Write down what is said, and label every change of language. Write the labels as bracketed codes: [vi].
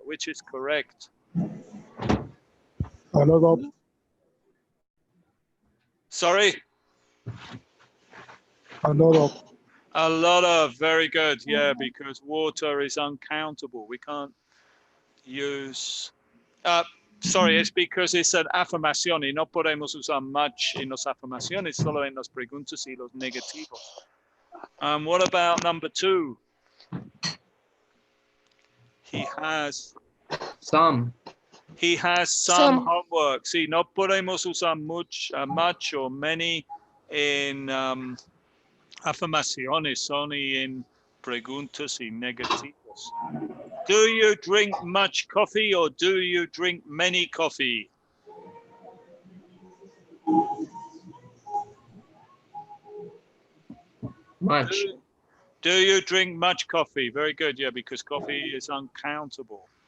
[en] Which is correct? A lot of. Sorry? A lot of. A lot of, very good. Yeah, because water is uncountable. We can't use... [es] sorry, es [en] because it's an [es] afirmación y no podemos usar much en las afirmaciones, solo en las preguntas y los negativos. [en] What about number 2? He has Some. Some homework. [es] Sí, no podemos usar [en] much or many [es] en afirmaciones, solo en preguntas y negativos. [en] Do you drink much coffee or do you drink many coffee? Much. Do you drink much coffee? Very good, yeah, because coffee is uncountable.